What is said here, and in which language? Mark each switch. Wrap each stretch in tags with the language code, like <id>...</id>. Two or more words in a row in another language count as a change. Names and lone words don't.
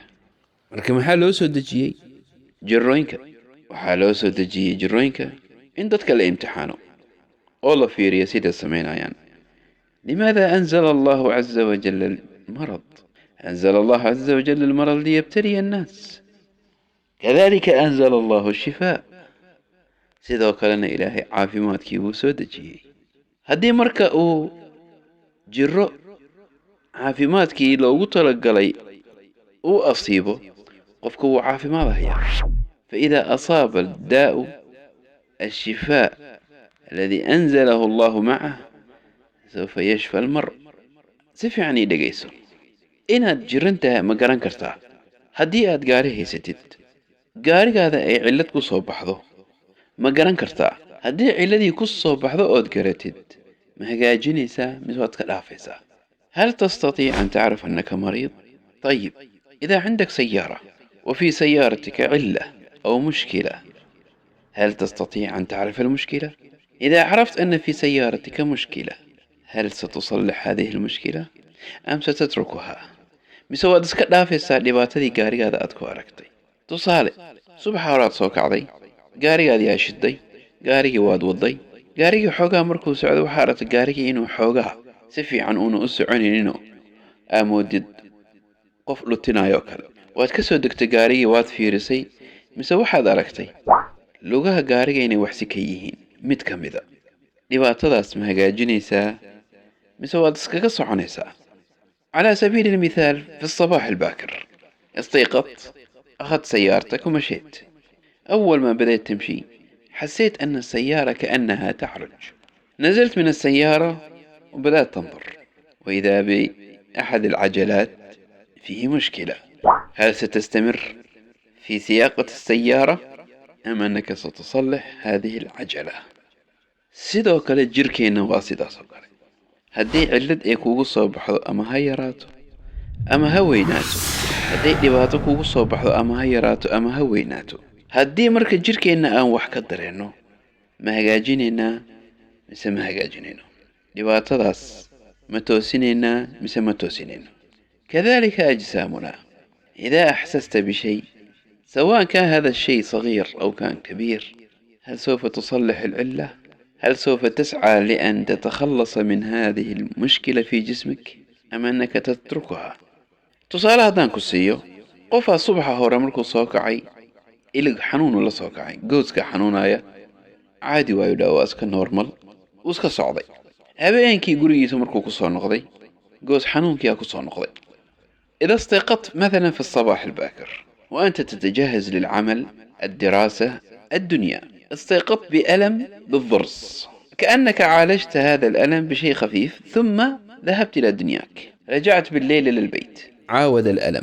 <ar>ولكن حالو سود جيي جروينك، وحالو سود جيي جروينك إن دتك الامتحانو الله في رياسيد السمين يعني. لماذا أنزل الله عز وجل المرض؟ أنزل الله عز وجل المرض ليبتلي الناس، كذلك أنزل الله الشفاء.</ar> <so>sidoo kalena ilaahay caafimaadkii wuu soo dejiyey. haddii marka uu jiro caafimaadkii loogu talagalay uu asiibo, qofka wuu caafimaadayaa.</so> <ar>فإذا أصاب الداء الشفاء الذي أنزله الله معه سوف يشفى المرء.</ar> <so>si fiican ii dhegayso. inaad jirantahay ma garan kartaa haddii aad gaari haysatid, gaarigaada ay cillad ku soo baxdo ma garan kartaa. haddii cilladii ku soo baxdo ood garatid, ma hagaajinaysaa mise waad ka dhaafaysaa؟</so> <ar>هل تستطيع أن تعرف أنك مريض؟ طيب، إذا عندك سيارة وفي سيارتك علة أو مشكلة، هل تستطيع أن تعرف المشكلة؟ إذا عرفت أن في سيارتك مشكلة، هل ستصلح هذه المشكلة أم ستتركها؟</ar> <so>mise waad iska dhaafaysaa dhibaatadii gaarigaada aad ku aragtay. tusaale, subax horaad soo kacday, gaarigaadii aa shiday, gaarigii waad waday, gaarigii xoogaa markuu socdo waxaa aragtay gaarigii inuu xoogaa si fiican uuna u soconinoo aamoodid qof dhutinaayoo kale. waad ka soo degtay gaarigii, waad fiirisay, mise waxaad aragtay lugaha gaariga inay waxsi ka yihiin mid ka mida. dhibaatadaas ma hagaajinaysaa mise waad iskaga soconaysaa؟</so> <ar>على سبيل المثال، في الصباح الباكر استيقظت، أخذت سيارتك ومشيت. أول ما بدأت تمشي حسيت أن السيارة كأنها تعرج. نزلت من السيارة وبدأت تنظر، وإذا بأحد العجلات فيه مشكلة. هل ستستمر في سياقة السيارة أم أنك ستصلح هذه العجلة؟</ar> <so>sidoo kale jirkeenna waa sidaas oo kale. haddii cillad ay kugu soo baxdo ama ha yaraato ama ha weynaato, hadday dhibaato kugu soo baxdo ama ha yaraato ama ha weynaato, haddii marka jirkeenna aan wax ka dareenno, ma hagaajinaynaa mise ma hagaajinayno? dhibaatadaas ma toosinaynaa mise ma toosinayno؟</so> <ar>كذلك أجسامنا، إذا أحسست بشيء سواء كان هذا الشيء صغير أو كان كبير، هل سوف تصلح العلة؟ هل سوف تسعى لأن تتخلص من هذه المشكلة في جسمك أم أنك تتركها؟</ar> <so>tusaale haddaan ku siiyo, qofaa subaxa hore markuu soo kacay ilig xanuunu la soo kacay, gooska xanuunaya, caadi waayu dhaawaa iska normal, uu iska socday. habeenkii gurigiisa markuu ku soo noqday, goos xanuunkiyaa ku soo noqday.</so> <ar>إذا استيقظت مثلا في الصباح الباكر وأنت تتجهز للعمل، الدراسة، الدنيا، استيقظت بألم بالضرس، كأنك عالجت هذا الألم بشيء خفيف ثم ذهبت إلى دنياك. رجعت بالليل للبيت. عاود الألم.</ar>